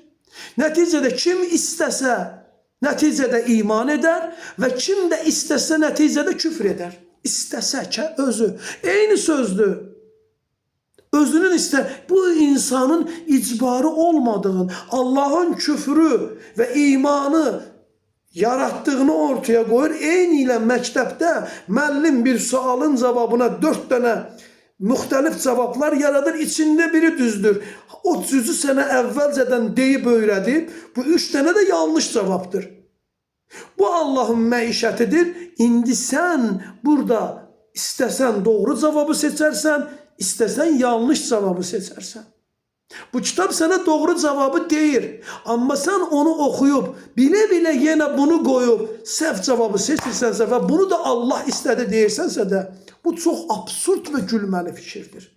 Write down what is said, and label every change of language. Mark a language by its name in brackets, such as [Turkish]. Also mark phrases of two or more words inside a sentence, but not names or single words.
[Turkish] Neticede kim istese neticede iman eder ve kim de istese neticede küfür eder. İstese ki özü. Aynı sözdü. Özünün bu insanın icbarı olmadığın, Allah'ın küfrü ve imanı yarattığını ortaya koyur. [Azerbaijani] Eyni ilə məktəbdə müəllim bir sualın cevabına 4 tane müxtəlif cevaplar yaradır. [Turkish] İçinde biri düzdür. [Azerbaijani] O düzü sənə əvvəlcədən deyib öyrədib. [Turkish] Bu 3 tane de yanlış cevaptır. [Azerbaijani] Bu Allah'ın məişətidir. İndi sən burada istəsən doğru cevabı seçersen, İstesen yanlış cevabı seçersen. Bu kitap sana doğru cevabı deyir. [Turkish] Ama sen onu okuyup bile bile yine bunu koyup səhv cevabı seçirsense ve bunu da Allah istedi deyirsense de bu çok absürt ve gülməli fikirdir.